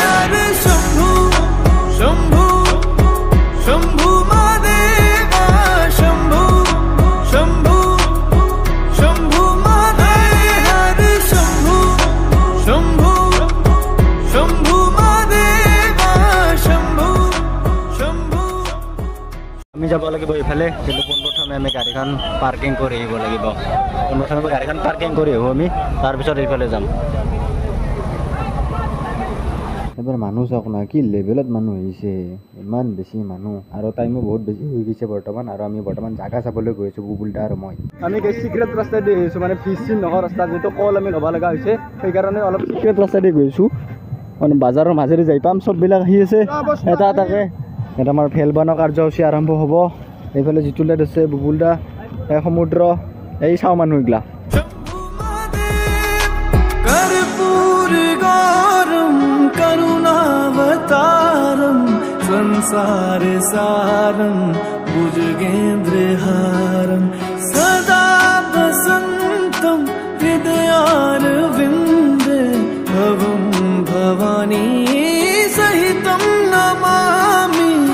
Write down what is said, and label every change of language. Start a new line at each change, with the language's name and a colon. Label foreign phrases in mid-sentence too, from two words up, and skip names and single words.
Sanskrit: हरे शंभु शंभु शंभु महादेवा, शंभु शंभु शंभु महादेव। हरे शंभु शंभु शंभु महादेवा, शंभु शंभु।
Assamese: আমি যাব লাগিব এইফালে, কিন্তু পোনপ্ৰথমে আমি গাড়ীখন পাৰ্কিং কৰি আহিব লাগিব। পোনপ্ৰথমে গাড়ীখন পাৰ্কিং কৰি আহোঁ আমি, তাৰপিছত এইফালে যাম। এবাৰ মানুহ চাওক না, কি লেভেলত মানুহ আহিছে, ইমান বেছি মানুহ, আৰু টাইমো বহুত বেছি হৈ গৈছে বৰ্তমান। আৰু আমি বৰ্তমান জাগা চাবলৈ গৈ আছোঁ, বুবুলদা আৰু মই। আমি চিক্ৰেট ৰাস্তা দি আহিছোঁ, মানে পিচিন নহয় ৰাস্তা, যিটো কল আমি ল'ব লগা হৈছে, সেইকাৰণে অলপ চিক্ৰেট ৰাস্তা দি গৈছোঁ। মানে বাজাৰৰ মাজেৰে যাই পাম, চববিলাক আহি আছে এটা এটাকে। এটা আমাৰ ফেল বনোৱা কাৰ্যসূচী আৰম্ভ হ'ব। এইফালে যিটো লাইট আছে বুবুলদা, এই সমুদ্ৰ, এই চাওঁ মানুহ এইগিলা।
Sanskrit: करुणावतारम संसार सारम भुजगेन्द्रहारम सदा वसंतम हृदयारविंदे भवं भवानी सहितं नमामि